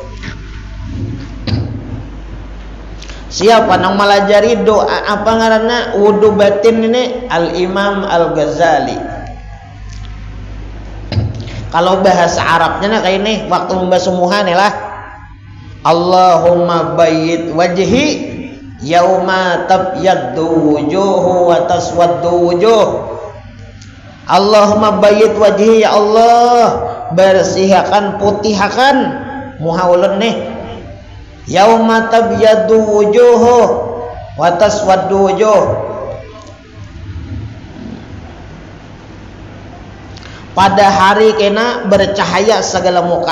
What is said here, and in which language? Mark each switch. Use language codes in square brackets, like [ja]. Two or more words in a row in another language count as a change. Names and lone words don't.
[bjn] Siapa nang melajari doa apa ngaranna wudu batin ini? [id] Al-Imam Al-Ghazali. Kalau bahasa Arabnya kayak ini, waktu membasuh muha nih lah, [ar] اللهم بيض وجهي يوم تبيض وجوه وتسود وجوه. اللهم بيض وجهي, [bjn] ya Allah bersihkan, putihakan muha ulun nih. [ar] يوم تبيض وجوه وتسود وجوه. [bjn] Pada hari kena bercahaya segala muka.